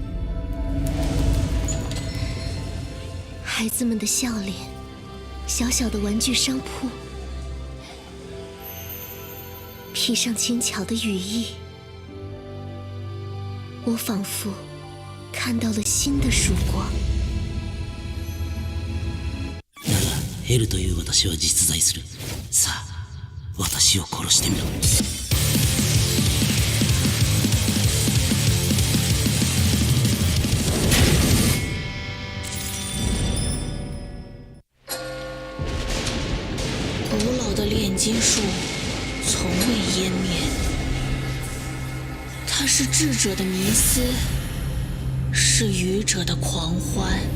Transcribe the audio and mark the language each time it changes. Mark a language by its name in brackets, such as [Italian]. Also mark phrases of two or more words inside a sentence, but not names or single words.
[Chinese] 孩子们的笑脸，小小的玩具商铺，披上轻巧的羽翼，我仿佛看到了新的曙光。 [Japanese] L という私は実在する。さあ、私を殺してみろ。 [Chinese] 古老的炼金术从未湮灭，它是智者的迷思，是愚者的狂欢。